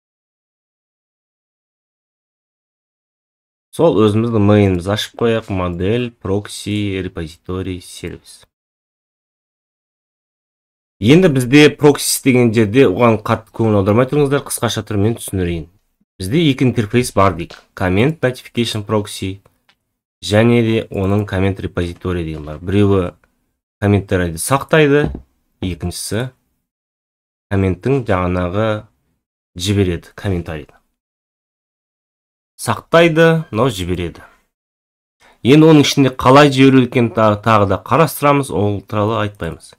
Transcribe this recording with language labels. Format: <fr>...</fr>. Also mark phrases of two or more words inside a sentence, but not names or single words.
<kk>Сол өзіміздің мейнімізді ашып қояқ: модель, прокси, репозиторий, сервис. Енді бізде прокси деген жерде оған қатты көңіл аудармай тұрыңыздар, қысқаша түрмен түсіндірейін. Бізде екі интерфейс бар дейік:</kk> <en>comment notification proxy</en> <kk>және де оның</kk> <en>comment repository</en> <kk>деген бар. Біреуі комменттерді сақтайды, екіншісі комменттің жаңағы жібереді, комментарийді сақтайды, но жібереді. Енді оның ішінде қалай жіберу екен тағы да қарастырамыз, ол туралы айтпаймыз.</kk>